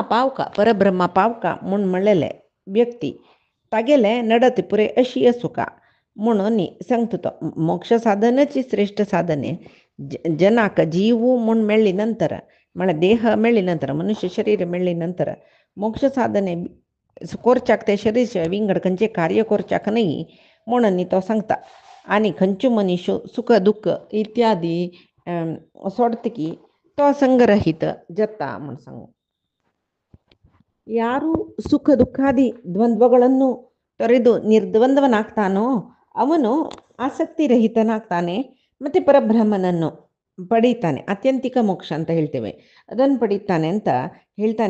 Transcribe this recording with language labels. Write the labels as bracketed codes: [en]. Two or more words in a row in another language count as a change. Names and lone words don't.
[kok] पावका परब्रह्मा पावका म्हूण म्हणलेले व्यक्ती तागेले नडत पुरे अशी असू का म्हणून सांगतो तो मोक्ष साधनची श्रेष्ठ साधने जनाक जीव म्हूण मेळ्ळी नंतर म्हळ्यार देह मेळ्ळी नंतर मनुष्य शरीर मेळ्ळी नंतर मोक्ष साधने कोरच्याक ते शरीर विंगड खंयचे कार्य कोरच्याक न्हय म्हणून तो सांगता आनी खंयच्यो मनीस सुख दुःख इत्यादी सोडतकी तो संग्रहित जता म्हूण सांगू [kn] ಯಾರು ಸುಖ ದುಃಖಾದಿ ದ್ವಂದ್ವಗಳನ್ನು ತೊರೆದು ನಿರ್ದ್ವಂದ್ವನಾಗ್ತಾನೋ ಅವನು ಆಸಕ್ತಿ ರಹಿತನಾಗ್ತಾನೆ ಮತ್ತು ಪರಬ್ರಹ್ಮನನ್ನು ಪಡೀತಾನೆ ಅತ್ಯಂತಿಕ ಮೋಕ್ಷ ಅಂತ ಹೇಳ್ತೇವೆ ಅದನ್ನು ಪಡೀತಾನೆ ಅಂತ ಹೇಳ್ತಾನೆ.